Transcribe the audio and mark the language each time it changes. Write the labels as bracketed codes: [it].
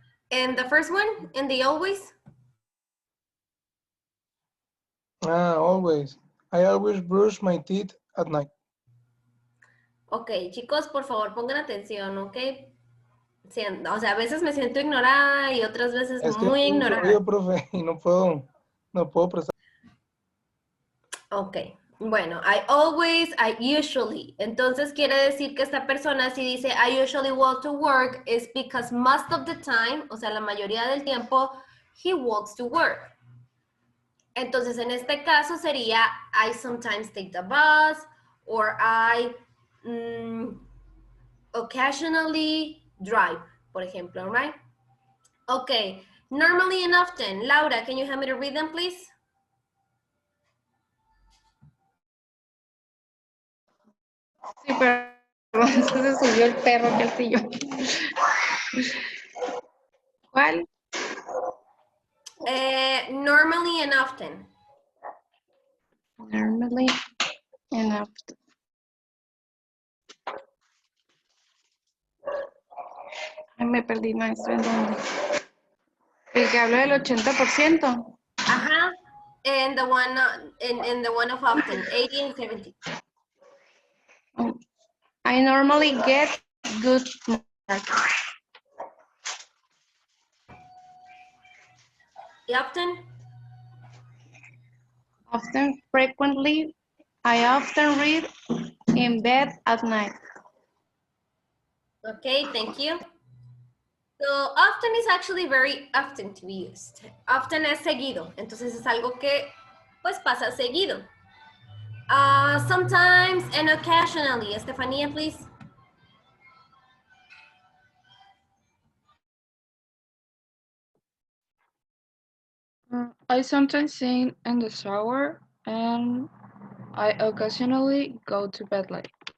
[en] And the first one, and the always? Always. I always brush my teeth at night. [es] Ok, chicos, por favor, pongan atención, ¿ok? O sea, a veces me siento ignorada y otras veces Es que muy hay mucho ignorada. ruido, profe, y no puedo prestar. [en] Ok, bueno, I usually. [es] Entonces quiere decir que esta persona si dice [en] I usually walk to work is because most of the time, [es] o sea, la mayoría del tiempo, [en] he walks to work. [es] Entonces en este caso sería [en] I sometimes take the bus or I occasionally drive, [es] por ejemplo, [en] right? Okay, normally and often. Laura, can you help me to read them, please? [es] Sí, pero es que se subió el perro que el sillón. ¿Cuál? [en] Normally and often. Normally and often. [es] Ay, me perdí, maestra, ¿en dónde? El que habla del 80%. Ajá. [en] And the one in the one of often, 80 and 70. I normally get good marks. Often? Often, frequently, I often read in bed at night. Okay, thank you. So often is actually very often to be used. [es] Often es seguido, entonces es algo que pues pasa seguido. [en] Sometimes and occasionally. Estefanía, please. I sometimes sing in the shower and I occasionally go to bed late.